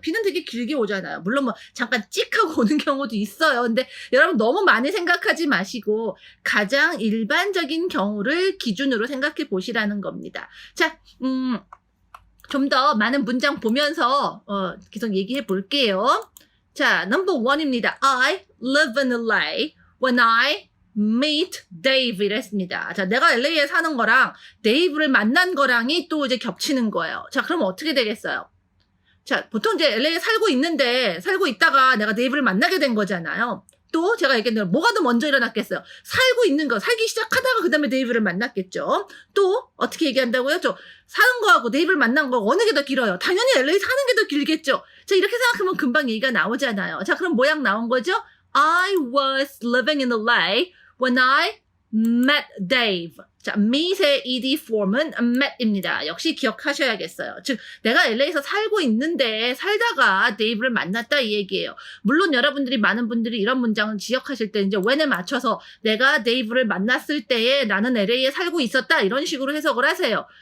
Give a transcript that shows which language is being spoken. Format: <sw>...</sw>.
<ko>비는 되게 길게 오잖아요. 물론 뭐 잠깐 찍하고 오는 경우도 있어요. 근데 여러분 너무 많이 생각하지 마시고 가장 일반적인 경우를 기준으로 생각해 보시라는 겁니다. 자, 좀 더 많은 문장 보면서 계속 얘기해 볼게요. 자, number 1입니다.</ko> <en>I live in LA when I meet Dave</en> <ko>이랬습니다. 자, 내가 LA에 사는 거랑 데이브를 만난 거랑이 또 이제 겹치는 거예요. 자, 그럼 어떻게 되겠어요? 자, 보통 이제 LA에 살고 있다가 내가 데이브를 만나게 된 거잖아요. 또 제가 얘기했는데 뭐가 더 먼저 일어났겠어요? 살기 시작하다가 그 다음에 데이브를 만났겠죠. 또 어떻게 얘기한다고요? 저 사는 거하고 데이브를 만난 거 어느 게 더 길어요? 당연히 LA 사는 게 더 길겠죠. 자, 이렇게 생각하면 금방 얘기가 나오잖아요. 자, 그럼 모양 나온 거죠?</ko> <en>I was living in LA when I met Dave.</en> <ko>자, meet의 ed form은 met입니다. 역시 기억하셔야겠어요. 즉, 내가 LA에서 살고 있는데 살다가 데이브를 만났다 이 얘기예요. 물론 여러분들이 많은 분들이 이런 문장을 지역하실 때 이제 when에 맞춰서 내가 데이브를 만났을 때에 나는 LA에 살고 있었다 이런 식으로 해석을 하세요.</ko>